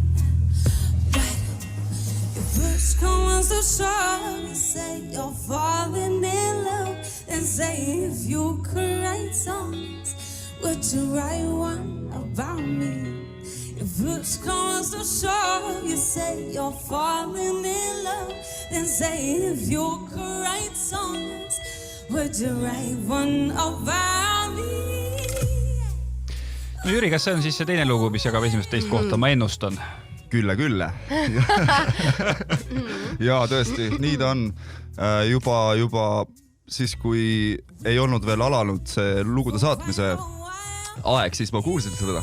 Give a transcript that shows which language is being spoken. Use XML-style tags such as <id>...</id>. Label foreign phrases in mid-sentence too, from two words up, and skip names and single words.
<en>But if push comes to shove, you say you're falling in love, and say if you could write songs, would you write one about me? If push comes to shove, you say you're falling in love, then say if you could write songs, would you write one about me?</en> <et>No Jüri, kas see on siis see teine lugu, mis jagab esimest teist kohta, ma ennustan? Külle. Ja tõesti, nii ta on juba siis, kui ei olnud veel alanud see lugude saatmise aeg, siis ma kuulsin seda.</et>